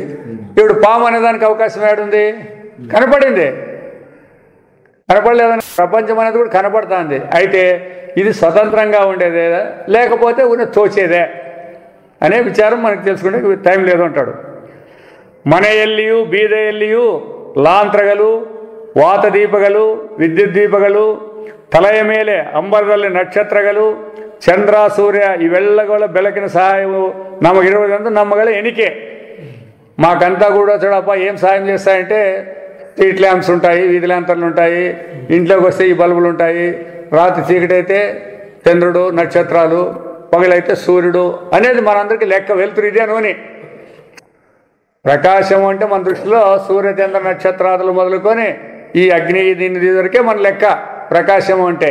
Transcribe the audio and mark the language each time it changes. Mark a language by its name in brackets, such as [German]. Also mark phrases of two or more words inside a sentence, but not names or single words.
[Telugu] ఇప్పుడు పాము అనేదానికి అవకాశం ఏడుంది? కనపడింది. కనపడలేదని ప్రపంచం అనేది కూడా కనపడుతుంది. అయితే ఇది స్వతంత్రంగా ఉండేదే లేకపోతే తోచేదే అనే విచారం మనకు తెలుసుకుంటే టైం లేదు అంటాడు. [Kannada] మన ಎಲ್ಲಿಯೂ ಬೀದ ಎಲ್ಲಿಯೂ ಲಾಂತ್ರಗಳು ವಾತ ದೀಪಗಳು ವಿದ್ಯುತ್ ದೀಪಗಳು ತಲೆಯ ಮೇಲೆ ಅಂಬರದಲ್ಲಿ ನಕ್ಷತ್ರಗಳು ಚಂದ್ರ ಸೂರ್ಯ ಇವೆಲ್ಲಗಳ ಬೆಳಕಿನ ಸಹಾಯವು ನಮಗಿರುವುದೆಂದು ನಮ್ಮಗಳ ಎಣಿಕೆ. [Telugu] మాకంతా కూడా చూడప్ప ఏం సాయం చేస్తాయంటే [English] street lamps [Telugu] ఉంటాయి, వీధి ల్యాంతర్లు ఉంటాయి, ఇంట్లోకి వస్తే ఈ బల్బులు ఉంటాయి, రాత్రి చీకటైతే చంద్రుడు నక్షత్రాలు, పగలైతే సూర్యుడు అనేది మనందరికీ లెక్క. వెలుతురు ఇదే నూనె. ప్రకాశం అంటే మన దృష్టిలో సూర్య చంద్ర నక్షత్రాదులు మొదలుకొని ఈ అగ్ని దీని వరకే మన లెక్క ప్రకాశం అంటే.